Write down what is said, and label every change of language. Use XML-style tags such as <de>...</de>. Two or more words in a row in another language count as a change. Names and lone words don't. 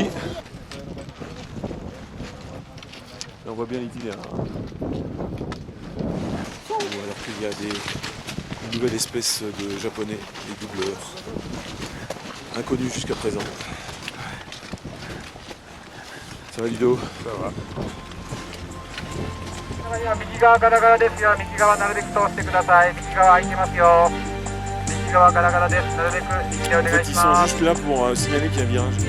<fr>Et on voit bien l'itinéraire. Alors qu'il y a une nouvelle espèce de japonais, les doubleurs, inconnus jusqu'à présent. Ça va Ludo? Ça va.</fr> <ja>右側ガラガラですよ。右側なるべく通してください。右側空いてますよ。右側ガラガラです。なるべく右でお</ja> <fr>En fait,</fr> <ja>願いし</ja> <fr>ils</fr> <ja>ま</ja> <fr>sont</fr> <ja>す。</ja> <fr>juste là pour signaler qu'il y a un virage.</fr>